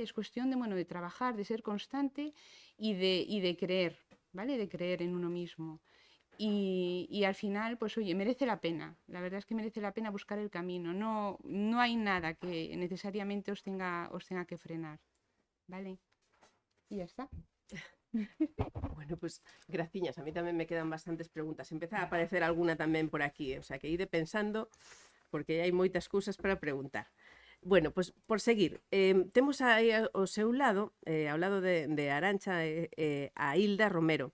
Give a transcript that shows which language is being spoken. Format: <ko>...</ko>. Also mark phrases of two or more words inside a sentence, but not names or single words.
<es>Es cuestión de trabajar, de ser constante y de creer, ¿vale? De creer en uno mismo. Y al final, pues oye, merece la pena. La verdad es que merece la pena buscar el camino. No hay nada que necesariamente os tenga que frenar, ¿vale? Y ya está.</es> <gl>Bueno, pues graciñas, a mí tamén me quedan bastantes preguntas. Empeza a aparecer alguna tamén por aquí, o sea que ide pensando, porque hai moitas cousas para preguntar. Bueno, pues por seguir, temos aí ao seu lado, ao lado de Arantxa, a Hilda Romero.</gl>